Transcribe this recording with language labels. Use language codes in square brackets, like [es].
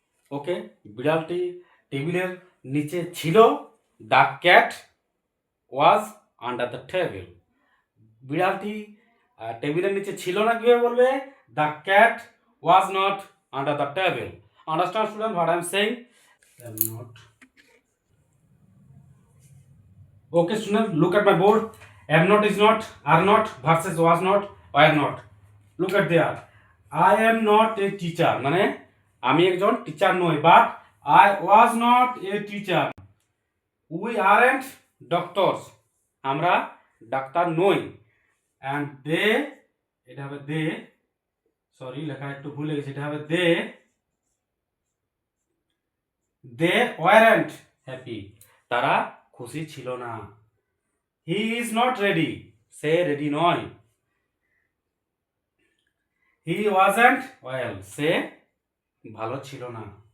[en] okay, [bn] বিড়ালটি টেবিলের নিচে ছিল, [en] The cat was under the table. [bn] বিড়ালটি টেবিলের নিচে ছিল না, কিভাবে বলবে? [en] The cat was not under the table. Understand student what I am saying? am not. Okay student, look at my board. Am not, is not, are not versus was not, were not. Look at there. I am not a teacher, [bn] মানে আমি একজন teacher নই, [en] But I was not a teacher. We aren't doctors, [bn] আমরা doctor নই। and they, এটা হবে they, sorry লেখা একটু ভুল গেছে, এটা হবে [en] they weren't happy, [bn] তারা খুশি ছিল না। [en] he is not ready, [bn] say ready নয়। [en] he wasn't well, [bn] সে ভালো ছিল না।